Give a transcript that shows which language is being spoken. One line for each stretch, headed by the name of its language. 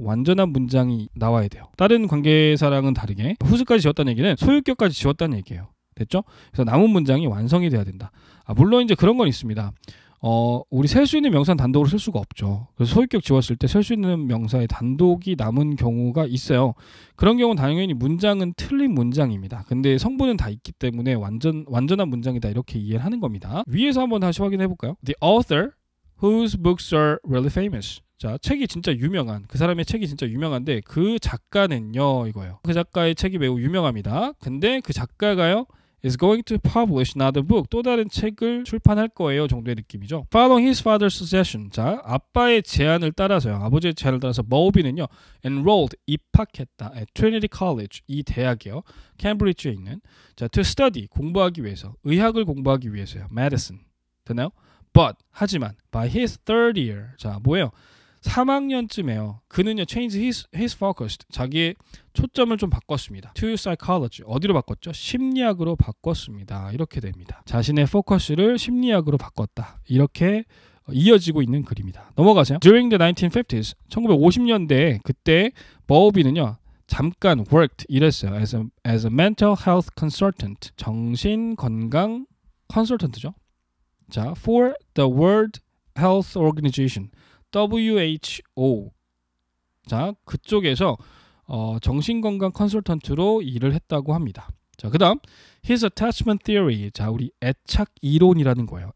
Korean: 완전한 문장이 나와야 돼요. 다른 관계사랑은 다르게 whose까지 지웠다는 얘기는 소유격까지 지웠다는 얘기예요. 됐죠? 그래서 남은 문장이 완성이 돼야 된다. 물론 이제 그런 건 있습니다. 우리 셀 수 있는 명사는 단독으로 쓸 수가 없죠. 그래서 소유격 지웠을 때 셀 수 있는 명사의 단독이 남은 경우가 있어요. 그런 경우는 당연히 문장은 틀린 문장입니다. 근데 성분은 다 있기 때문에 완전한 문장이다 이렇게 이해를 하는 겁니다. 위에서 한번 다시 확인해 볼까요?
English: The author whose books are really famous.
Korean: 자, 책이 진짜 유명한, 그 사람의 책이 진짜 유명한데 그 작가는요 이거예요. 그 작가의 책이 매우 유명합니다.
English: 근데
Korean: 그 작가가요
English: is going to publish another book.
Korean: 또 다른 책을 출판할 거예요 정도의 느낌이죠.
English: Following his father's suggestion.
Korean: 자, 아빠의 제안을 따라서요. 아버지의 제안을 따라서 버비는요 enrolled, 입학했다.
English: at Trinity College,
Korean: 이 대학이요. 캠브리지에 있는. 자, to study, 공부하기 위해서. 의학을 공부하기 위해서요.
English: medicine.
Korean: 되나요?
English: But,
Korean: 하지만
English: by his third year.
Korean: 자, 뭐예요? 3학년쯤에요. 그는요
English: change his focus.
Korean: 자기의 초점을 좀 바꿨습니다.
English: to psychology.
Korean: 어디로 바꿨죠? 심리학으로 바꿨습니다. 이렇게 됩니다. 자신의 포커스를 심리학으로 바꿨다. 이렇게 이어지고 있는 글입니다. 넘어가세요. During the 1950s, 1950년대에 그때 버비는요 잠깐 worked, 일했어요.
English: as a mental health consultant.
Korean: 정신건강 컨설턴트죠.
English: 자, for the World Health Organization. WHO.
Korean: 자, 그쪽에서 정신건강 컨설턴트로 일을 했다고 합니다. 자, 그 다음
English: His attachment theory.
Korean: 자, 우리 애착 이론이라는 거예요.